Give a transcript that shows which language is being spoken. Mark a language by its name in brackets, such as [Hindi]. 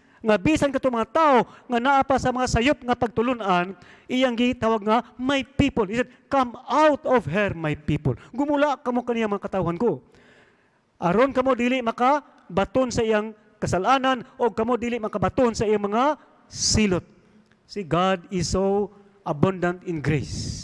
[Cebuano] Nga bisan kato mga tao nga naa pa sa mga sayop nga pagtulunan, iyang gitawag nga [English] my people. He said, come out of her, my people. [Cebuano] Gumula kamo kaniya, mga katawhan ko. Aron kamo dili makabaton sa iyang kasalanan o kamo dili makabaton sa iyang mga silot. [English] See, God is so abundant in grace.